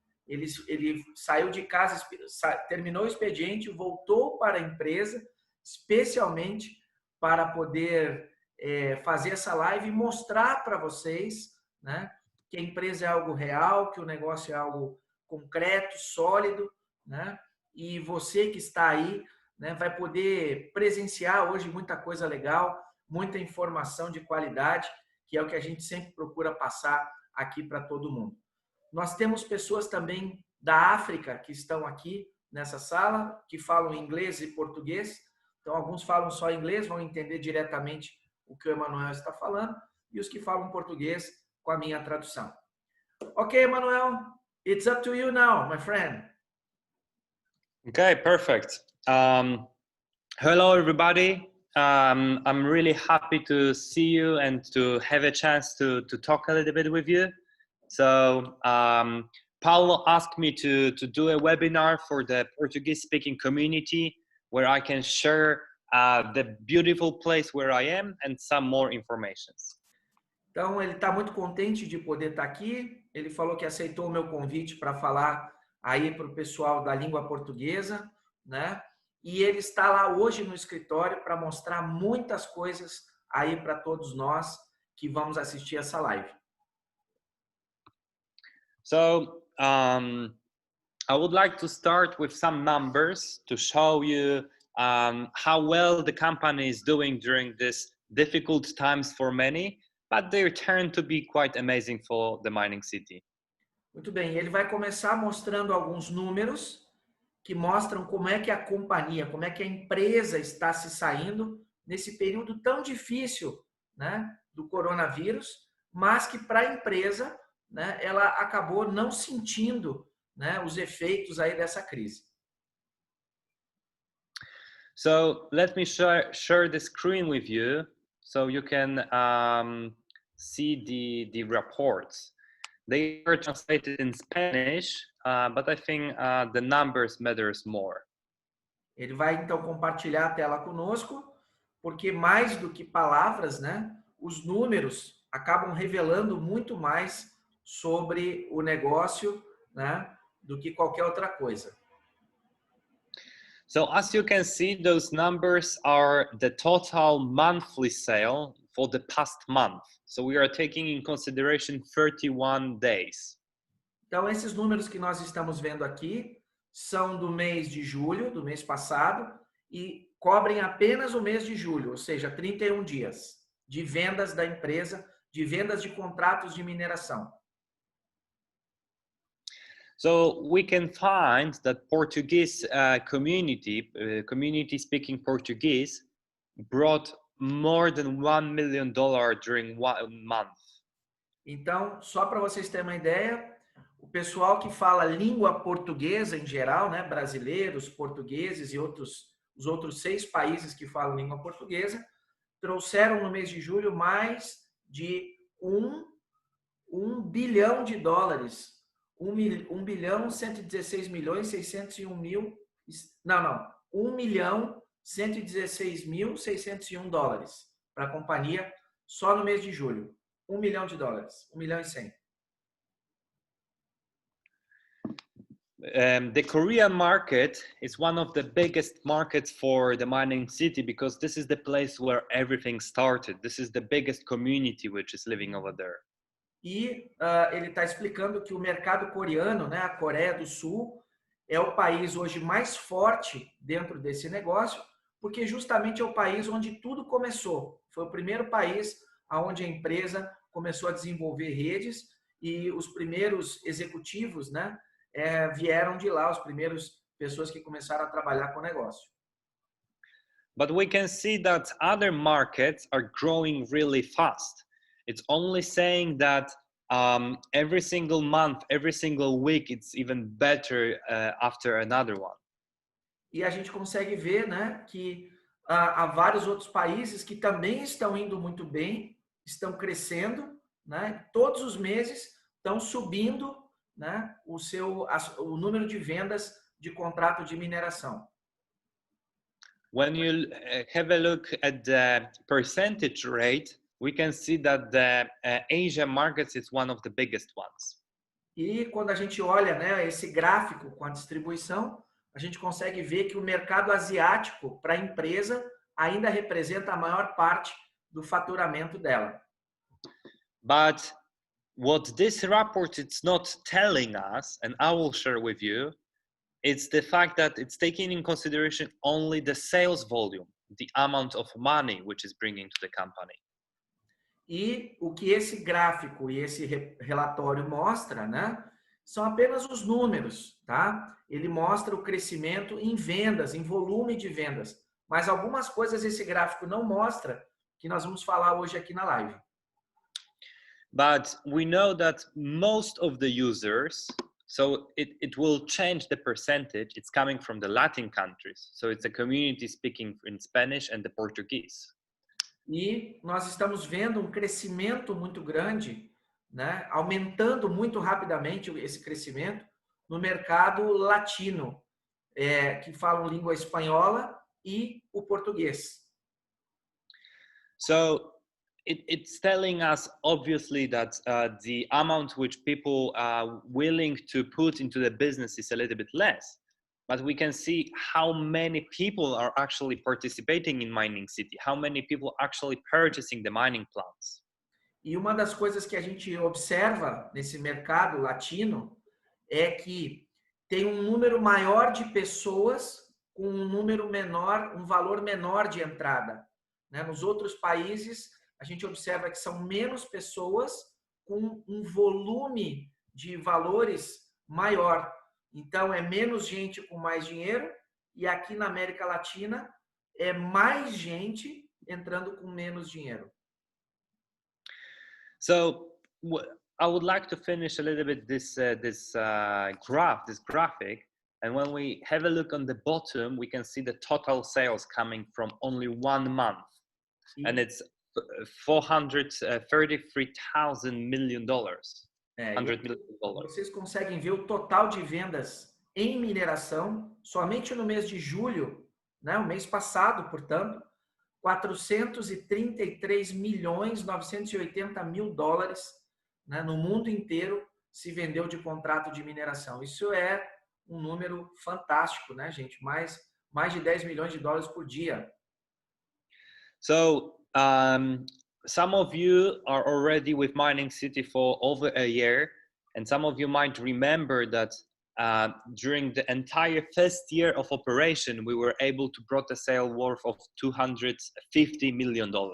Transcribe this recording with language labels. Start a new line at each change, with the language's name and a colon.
Portuguese: Ele saiu de casa, terminou o expediente, voltou para a empresa, especialmente para poder fazer essa live e mostrar para vocês, né, que a empresa é algo real, que o negócio é algo concreto, sólido, né, e você que está aí, né, vai poder presenciar hoje muita coisa legal, muita informação de qualidade, que é o que a gente sempre procura passar aqui para todo mundo. Nós temos pessoas também da África que estão aqui nessa sala, que falam inglês e português. Então, alguns falam só inglês, vão entender diretamente o que o Emanuel está falando, e os que falam português com a minha tradução.
English: Ok, Emanuel, it's up to you now, my friend. Okay, perfect. Hello, everybody. I'm really happy to see you and to have a chance to talk a little bit with you. So Paulo asked me to do a webinar for the Portuguese-speaking community where I can share the beautiful place where I am and some more information.
Portuguese: Então, ele está muito contente de poder estar aqui. Ele falou que aceitou o meu convite para falar aí para o pessoal da língua portuguesa, né? E ele está lá hoje no escritório para mostrar muitas coisas aí para todos nós que vamos assistir essa live.
English: So, I would like to start with some numbers to show you how well the company is doing during this difficult times for many, but they turn to be quite amazing for the MiningCity.
Portuguese: Muito bem, ele vai começar mostrando alguns números que mostram como é que a companhia, como é que a empresa está se saindo nesse período tão difícil, né, do coronavírus, mas que para a empresa, né, ela acabou não sentindo, né, os efeitos aí dessa crise.
English: So let me share the screen with you so you can see the reports. They are translated in Spanish, but I think the numbers matters more.
Portuguese: Ele vai então compartilhar a tela conosco, porque mais do que palavras, né, os números acabam revelando muito mais sobre o negócio, né, do que qualquer outra coisa.
English: So as you can see, those numbers are the total monthly sale for the past month. So we are taking in consideration 31 days.
Portuguese: Então esses números que nós estamos vendo aqui são do mês de julho, do mês passado, e cobrem apenas o mês de julho, ou seja, 31 dias de vendas da empresa, de vendas de contratos de mineração.
English: So we can find that Portuguese community speaking Portuguese brought more than $1 million during 1 month.
Portuguese: Então, só para vocês terem uma ideia, o pessoal que fala língua portuguesa em geral, né, brasileiros, portugueses e os outros 6 países que falam língua portuguesa, trouxeram no mês de julho mais de $1 bilhão. 1 bilhão 116 milhões 601 mil, não, 1 milhão 116 mil 601 dólares para a companhia só no mês de julho. $1 milhão, 1 milhão e 100.
English: The Korean market is one of the biggest markets for the MiningCity because this is the place where everything started. This is the biggest community which is living over there.
Portuguese: E ele está explicando que o mercado coreano, né, a Coreia do Sul, é o país hoje mais forte dentro desse negócio, porque justamente é o país onde tudo começou. Foi o primeiro país onde a empresa começou a desenvolver redes e os primeiros executivos, né, vieram de lá, as primeiras pessoas que começaram a trabalhar com o negócio.
English: But we can see that other markets are growing really fast. It's only saying that every single month, every single week, it's even better after another one.
Portuguese: E a gente consegue ver, né, que há vários outros países que também estão indo muito bem, estão crescendo, né? Todos os meses estão subindo, né, o número de vendas de contrato de mineração.
English: When you have a look at the percentage rate, we can see that the Asia markets is one of the biggest ones.
Portuguese: E quando a gente olha, né, esse gráfico com a distribuição, a gente consegue ver que o mercado asiático para a empresa ainda representa a maior parte do faturamento dela.
English: But what this report is not telling us, and I will share with you, it's the fact that it's taking in consideration only the sales volume, the amount of money which is bringing to the company.
Portuguese: E o que esse gráfico e esse relatório mostra, né, são apenas os números, tá? Ele mostra o crescimento em vendas, em volume de vendas. Mas algumas coisas esse gráfico não mostra, que nós vamos falar hoje aqui na live.
English: But we know that most of the users, so it will change the percentage, it's coming from the Latin countries. So it's a community speaking in Spanish and the Portuguese.
Portuguese: E nós estamos vendo um crescimento muito grande, né, aumentando muito rapidamente esse crescimento no mercado latino, que falam língua espanhola e o português.
English: So it's telling us obviously that the amount which people are willing to put into the business is a little bit less. But we can see how many people are actually participating in MiningCity, how many people actually purchasing the mining plants.
Portuguese: E uma das coisas que a gente observa nesse mercado latino é que tem um número maior de pessoas com um número menor, um valor menor de entrada, né? Nos outros países, a gente observa que são menos pessoas com um volume de valores maior. Então, é menos gente com mais dinheiro, e aqui na América Latina é mais gente entrando com menos dinheiro.
English: So I would like to finish a little bit this graphic, and when we have a look on the bottom, we can see the total sales coming from only 1 month, and it's $433 million. $100 million.
Portuguese: Vocês conseguem ver o total de vendas em mineração somente no mês de julho, né, o mês passado, portanto, 433 milhões 980 mil dólares, né, no mundo inteiro se vendeu de contrato de mineração. Isso é um número fantástico, né, gente? Mais de 10 milhões de dólares por dia.
English: So some of you are already with MiningCity for over a year, and some of you might remember that during the entire first year of operation, we were able to brought a sale worth of $250 million.